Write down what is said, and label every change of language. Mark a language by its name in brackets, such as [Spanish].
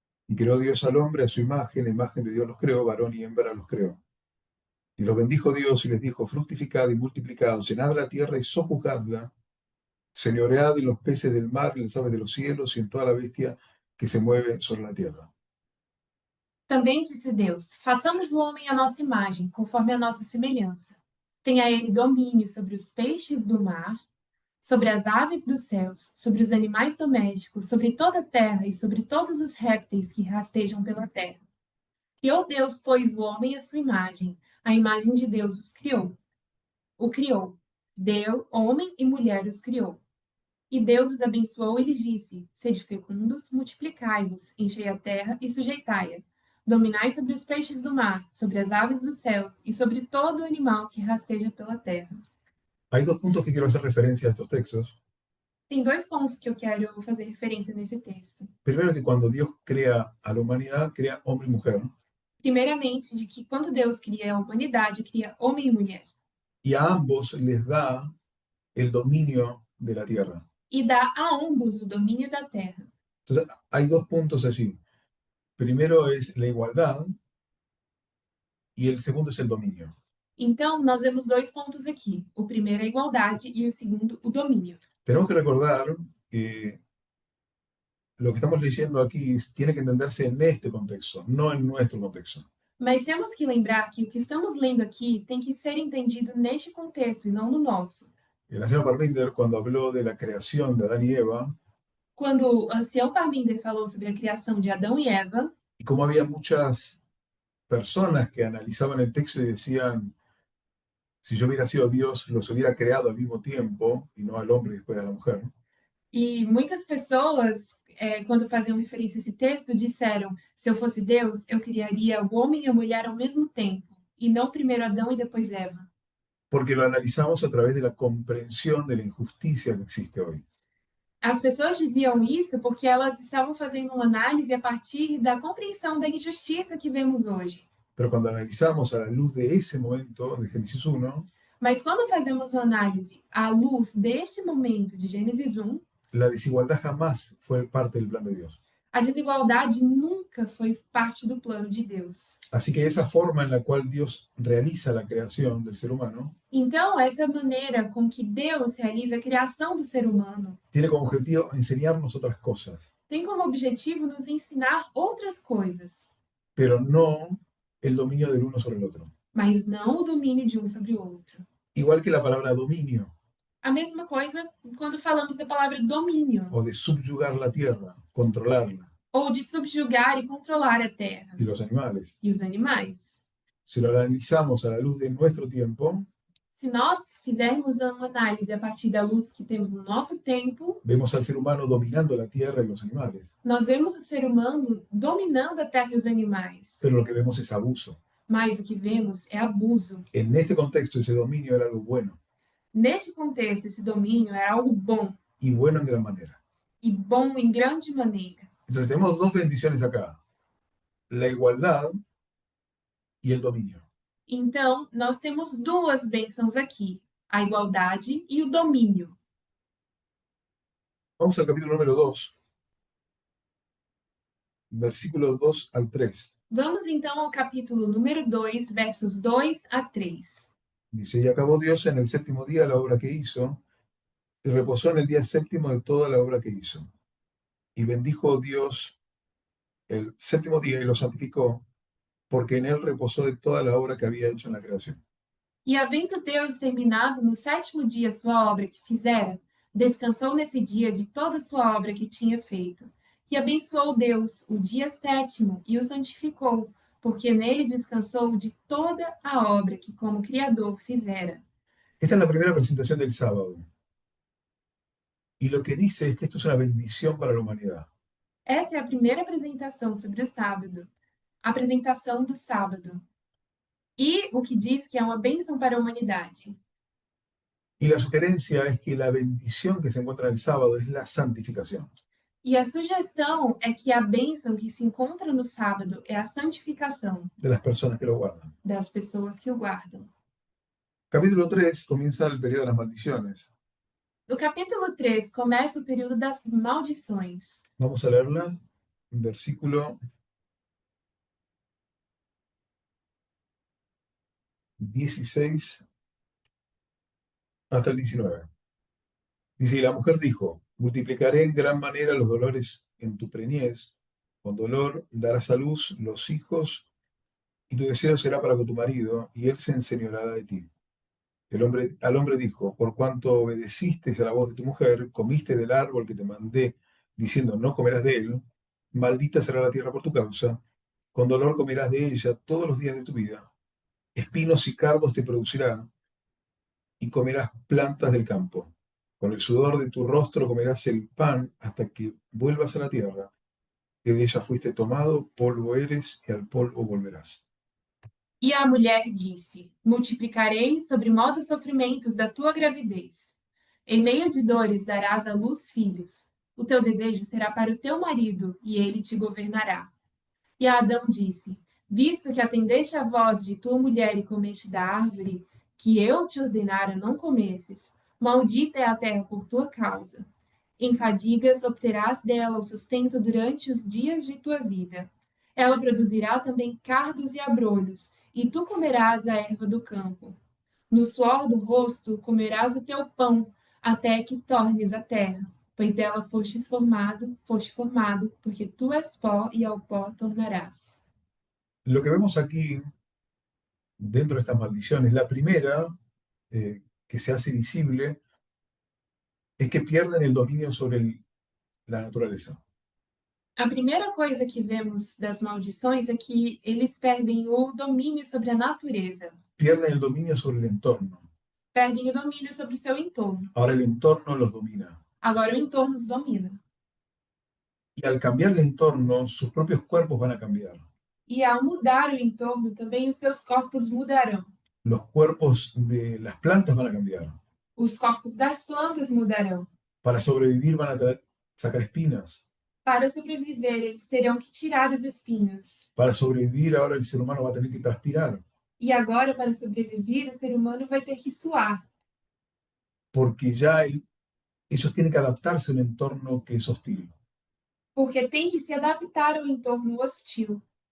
[Spanish] Y creó Dios al hombre a su imagen, la imagen de Dios los creó, varón y hembra los creó. Y los bendijo Dios y les dijo, fructificad y multiplicad, llenad la tierra y sojuzgadla, señoread en los peces del mar, en las aves de los cielos, y en toda la bestia que se mueve sobre la tierra. [Portuguese] Também disse Deus: façamos o homem à nossa imagem, conforme a nossa semelhança. Tenha ele domínio sobre os peixes do mar, sobre as aves dos céus, sobre os animais domésticos, sobre toda a terra e sobre todos os répteis que rastejam pela terra. Criou Deus, pois, o homem à sua imagem, a imagem de Deus os criou. O criou. Deus, homem e mulher os criou. E Deus os abençoou e lhes disse: sede fecundos, multiplicai-vos, enchei a terra e sujeitai-a. Dominai sobre os peixes do mar, sobre as aves dos céus e sobre todo animal que rasteja pela terra. [Spanish] Hay dos puntos que quiero hacer referencia a estos textos. [Portuguese] Tem dois pontos que eu quero fazer referência nesse texto. [Spanish] Primero, que cuando Dios crea a la humanidad, crea hombre y mujer. [Portuguese] Primeiramente, de que quando Deus cria a humanidade, cria homem e mulher. [Spanish] Y a ambos les da el dominio de la tierra. [Portuguese] E dá a ambos o domínio da terra. [Spanish] Entonces, hay dos puntos allí. Primero es la igualdad y el segundo es el dominio. [Portuguese] Então, nós vemos dois pontos aqui. O primeiro é a igualdade e o segundo, o domínio. [Spanish] Tenemos que recordar que lo que estamos leyendo aquí tiene que entenderse en este contexto, no en nuestro contexto. [Portuguese] Mas temos que lembrar que o que estamos lendo aqui tem que ser entendido neste contexto e não no nosso. [Spanish] El anciano Parminder, cuando habló de la creación de Adán y Eva, [Portuguese] Quando o ancião Parminder falou sobre a criação de Adão e Eva, [Spanish] y como había muchas personas que analizaban el texto y decían, si yo hubiera sido Dios, los hubiera creado al mismo tiempo, y no al hombre y después a la mujer. [Portuguese] e muitas pessoas, quando faziam referência a esse texto, disseram: se eu fosse Deus, eu criaria o homem e a mulher ao mesmo tempo, e não primeiro Adão e depois Eva. [Spanish] Porque lo analizamos a través de la comprensión de la injusticia que existe hoy. [Portuguese] As pessoas diziam isso porque elas estavam fazendo uma análise a partir da compreensão da injustiça que vemos hoje. [Spanish] Pero cuando analizamos a la luz de ese momento, de Génesis 1, [Portuguese] Mas quando fazemos uma análise à luz deste momento de Gênesis 1, [Spanish] la desigualdad jamás fue parte del plan de Dios. [Portuguese] a desigualdade nunca foi parte do plano de Deus. [Spanish] Así que esa forma en la cual Dios realiza la creación del ser humano [Portuguese] Então, essa maneira com que Deus realiza a criação do ser humano [Spanish] tiene como objetivo enseñarnos otras cosas, [Portuguese] tem como objetivo nos ensinar outras coisas, [Spanish] pero no el dominio del uno sobre el otro. [Portuguese] mas não o domínio de um sobre o outro. [Spanish] Igual que la palabra dominio, [Portuguese] A mesma coisa quando falamos da palavra domínio, [Spanish] o de subyugar la tierra, controlarla, [Portuguese] ou de subjugar e controlar a terra [Spanish] y los animales. [Portuguese] e os animais. [Spanish] Si lo analizamos a la luz de nuestro tiempo, [Portuguese] Se nós fizermos uma análise a partir da luz que temos no nosso tempo, [Spanish] vemos al ser humano dominando la tierra y los animales, [Portuguese] nós vemos o ser humano dominando a terra e os animais. [Spanish] pero lo que vemos es abuso. [Portuguese] Mas o que vemos é abuso. [Spanish] En este contexto, ese dominio era algo bueno, [Portuguese] Neste contexto, esse domínio era algo bom, [Spanish] y bueno en gran manera. [Portuguese] e bom em grande maneira. [Spanish] Entonces tenemos dos bendiciones acá, la igualdad y el dominio. [Portuguese] Então, nós temos duas bênçãos aqui, a igualdade e o domínio. [Spanish] Vamos al capítulo número 2, versículos 2 al 3. [Portuguese] Vamos então ao capítulo número 2, versos 2 a 3. [Spanish] Dice, y acabó Dios en el séptimo día la obra que hizo, y reposó en el día séptimo de toda la obra que hizo. Y bendijo Dios el séptimo día y lo santificó, porque en él reposó de toda la obra que había hecho en la creación. [Portuguese] E havendo Deus terminado no sétimo dia sua obra que fizera, descansou nesse dia de toda a sua obra que tinha feito. E abençoou Deus o dia sétimo e o santificou, porque nele descansou de toda a obra que como Criador fizera. [Spanish] Esta es la primera presentación del sábado. Y lo que dice es que esto es una bendición para la humanidad. [Portuguese] Essa é a primeira apresentação sobre o sábado, a apresentação do sábado. E o que diz que é uma bênção para a humanidade. [Spanish] Y la sugerencia es que la bendición que se encuentra en el sábado es la santificación. [Portuguese] E a sugestão é que a bênção que se encontra no sábado é a santificação [Spanish] De las personas que lo guardan. [Portuguese] das pessoas que o guardam. [Spanish] Capítulo 3 comienza el periodo de las maldiciones. [Portuguese] No capítulo 3 começa o período das maldições. [Spanish] Vamos a leerla, versículo 16 hasta el 19. Dice, y la mujer dijo, multiplicaré en gran manera los dolores en tu preñez, con dolor darás a luz los hijos, y tu deseo será para con tu marido, y él se enseñoreará de ti. Al hombre dijo, por cuanto obedeciste a la voz de tu mujer, comiste del árbol que te mandé, diciendo, no comerás de él, maldita será la tierra por tu causa, con dolor comerás de ella todos los días de tu vida, espinos y cardos te producirá, y comerás plantas del campo. Con el sudor de tu rostro comerás el pan hasta que vuelvas a la tierra, que de ella fuiste tomado, polvo eres, y al polvo volverás. [Portuguese] E a mulher disse: multiplicarei sobre modo os sofrimentos da tua gravidez. Em meio de dores darás à luz filhos. O teu desejo será para o teu marido, e ele te governará. E Adão disse: Visto que atendeste à voz de tua mulher e comeste da árvore que eu te ordenara não comesses, maldita é a terra por tua causa. Em fadigas obterás dela o sustento durante os dias de tua vida. Ela produzirá também cardos e abrolhos, e tu comerás a erva do campo. No suor do rosto comerás o teu pão, até que tornes a terra, pois dela foste formado, porque tu és pó e ao pó tornarás. [Spanish] Lo que vemos aquí, dentro de estas maldiciones, la primera que se hace visible es que pierden el dominio sobre la naturaleza. [Portuguese] A primeira coisa que vemos das maldições é que eles perdem o domínio sobre a natureza, [Spanish] Pierden el dominio sobre el entorno. [Portuguese] perdem o domínio sobre o seu entorno. [Spanish] Ahora el entorno los domina. [Portuguese] Agora o entorno os domina. [Spanish] Y al cambiar el entorno, sus propios cuerpos van a cambiar. [Portuguese] E ao mudar o entorno, também os seus corpos mudarão. [Spanish] Los cuerpos de las plantas van a cambiar. [Portuguese] Os corpos das plantas mudarão. [Spanish] Para sobrevivir van a sacar espinas. [Portuguese] Para sobreviver, eles terão que tirar os espinhos. [Spanish] Para sobrevivir ahora el ser humano va a tener que transpirar. [Portuguese] E agora, para sobreviver, o ser humano vai ter que suar. [Spanish] Porque ya ellos tienen que adaptarse a un entorno que es hostil. [Portuguese] Porque tem que se adaptar ao entorno hostil.